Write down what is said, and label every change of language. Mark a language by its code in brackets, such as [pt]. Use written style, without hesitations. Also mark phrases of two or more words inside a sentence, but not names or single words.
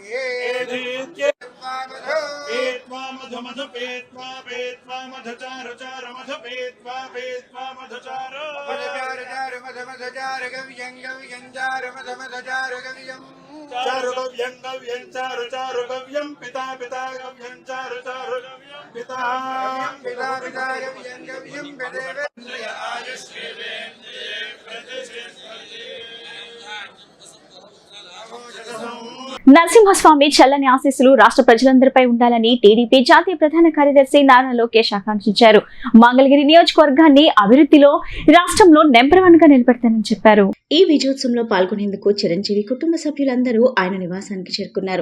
[sa] निरेधि पेत्वा मधु मधु पेत्वा पेत्वा मधुचार चार मधु पेत्वा पेत्वा मधुचार मधुचार चार मधु मधुचार गव्यं गव्यं चार मधु मधुचार गव्यं चारु गव्यं गव्यं चारु चारु गव्यं पिता पिता गव्यं चारु चारु गव्यं पिता पिता पिता गव्यं गव्यं पितेन्द्रिय आयुष्येवेन्द्रिये प्रतिष्ठिते [te] నరసింహస్వామి చల్లని ఆశీస్సులు రాష్ట్ర ప్రజలందరిపై ఉండాలని టీడీపీ జాతీయ ప్రధాన కార్యదర్శి నారా లోకేష్ ఆకాంక్షించారు. మంగళగిరి నియోజకవర్గాన్ని అభివృద్ధిలో రాష్ట్రంలో నెంబర్ 1 గా నిలబెడతానని చెప్పారు. ఈ విజయోత్సవంలో పాల్గొనేందుకు చిరంజీవి కుటుంబ సభ్యులందరూ ఆయన నివాసానికి చేరుకున్నారు.